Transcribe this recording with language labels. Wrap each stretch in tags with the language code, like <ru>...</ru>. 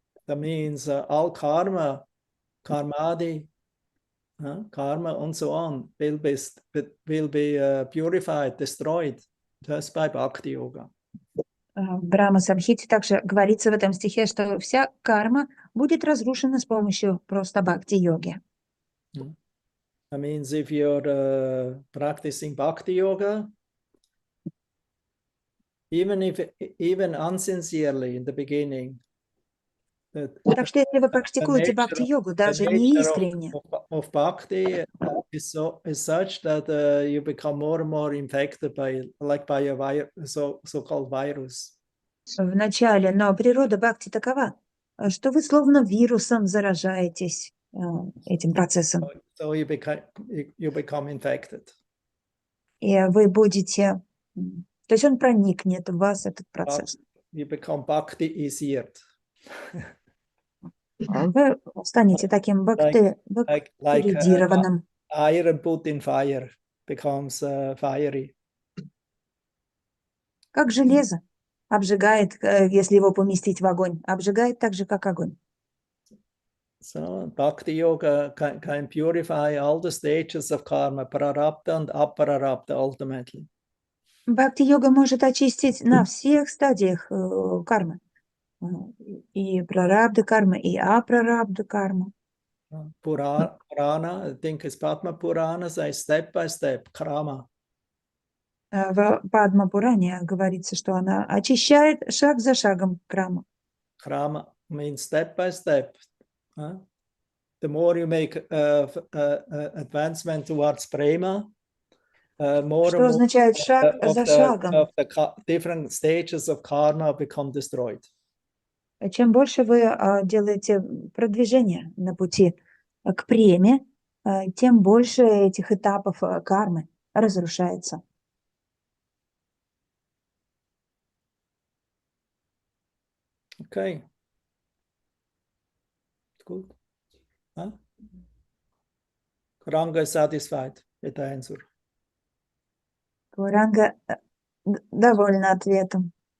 <en>That means all karma, karmadi, karma and so on will be purified, destroyed just by bhakti yoga.</en> <ru>В Брахма Самхите также говорится в этом стихе, что вся карма будет разрушена с помощью просто бхакти-йоги.</ru> <en>That means if you're practicing bhakti yoga, even unsincerely in the beginning,</en> <ru>Так что если вы практикуете бхакти-йогу, даже неискренне,</ru> <en>of bhakti is such that you become more and more infected by a so-called virus.</en> <ru>в начале, но природа бхакти такова, что вы словно вирусом заражаетесь этим процессом.</ru> <en>So you become infected.</en> <ru>И вы будете... То есть он проникнет в вас, этот процесс.</ru> <en>You become bhakti-easier.</en> <ru>Вы станете таким бхакти-ридированным.</ru> <en>Iron put in fire becomes fiery.</en> <ru>Как железо обжигает, если его поместить в огонь, обжигает так же, как огонь.</ru> <en>So bhakti yoga can purify all the stages of karma, prarabdha and aprarabdha ultimately.</en> <ru>Бхакти-йога может очистить на всех стадиях кармы. И прарабдха карма, и апрарабдха карма.</ru> <en>Purana, I think it's Padma Purana, says step by step, karma.</en> <ru>В Падма-пуране говорится, что она очищает шаг за шагом краму.</ru> <en>Karma means step by step. The more you make advancement towards prema, more</en> <ru>Что</ru> <en>and more</en> <ru>означает шаг за шагом.</ru> <en>of the different stages of karma become destroyed.</en> <ru>Чем больше вы делаете продвижение на пути к преме, тем больше этих этапов кармы разрушается.</ru> <en>Okay. Good. Huh? Ranga is satisfied with the answer.</en> <ru>Ранга довольна ответом.</ru>